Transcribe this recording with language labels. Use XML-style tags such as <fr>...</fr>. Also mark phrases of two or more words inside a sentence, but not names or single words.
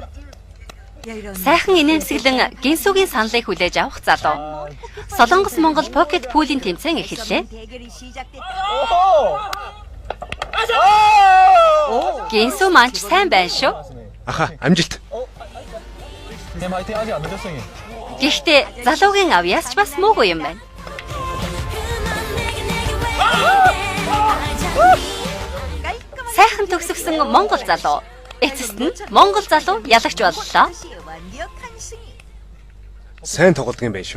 <mn>Сайхан инээмсэглэн гинсүгийн саналыг хүлээж авах залуу. Солонгос Монгол</mn> <en>pocket pool-</en> <mn>ийн тэмцээн эхэллээ. Гинсү манч сайн байна шүү. Аха, амжилт.</mn> <ko>내 마이팅 아직 안 늦었어.</ko> <mn>Гэхдээ залуугийн авьяас ч бас муугүй юм байна. Сайхан төгсгсөн Монгол залуу. Эцэст нь Монгол залуу ялагч боллоо. Сайн тоглодог юм байна шүү.</mn>